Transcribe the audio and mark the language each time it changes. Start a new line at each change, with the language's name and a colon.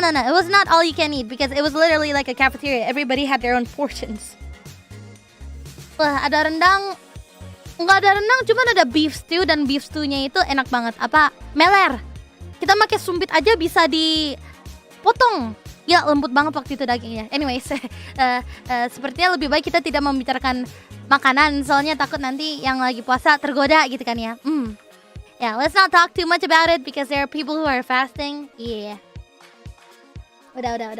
English: It was not all you can eat because it was literally like a cafeteria. Everybody had their own portions.
Indonesian: Wah, ada rendang. Enggak ada rendang, cuma ada beef stew dan beef stew-nya itu enak banget. Apa? Meler. Kita pakai sumpit aja bisa dipotong. Ya, lembut banget waktu itu dagingnya. Anyways, sepertinya lebih baik kita tidak membicarakan makanan, soalnya takut nanti yang lagi puasa tergoda gitu kan ya.
English: Yeah, let's not talk too much about it because there are people who are fasting. Yeah.
Indonesian: Udah.